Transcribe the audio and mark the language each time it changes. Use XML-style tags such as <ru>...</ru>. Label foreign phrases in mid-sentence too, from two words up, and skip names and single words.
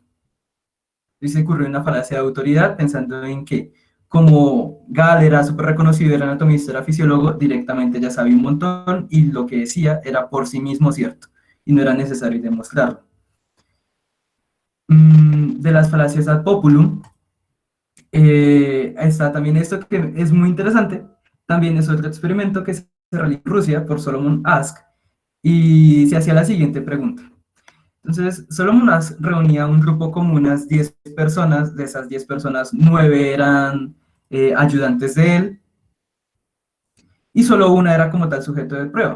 <es>Y se ocurrió una falacia de autoridad pensando en que como Gall era súper reconocido, era anatomista, era fisiólogo, directamente ya sabía un montón y lo que decía era por sí mismo cierto y no era necesario demostrarlo. De las falacias</es> <la>ad populum,</la> <es>está también esto que es muy interesante, también es otro experimento que se realizó en Rusia por Solomon Asch, y se hacía la siguiente pregunta. Entonces, Solomon Asch reunía un grupo con unas 10 personas, de esas 10 personas, 9 eran ayudantes de él, y solo una era como tal sujeto de prueba.</es>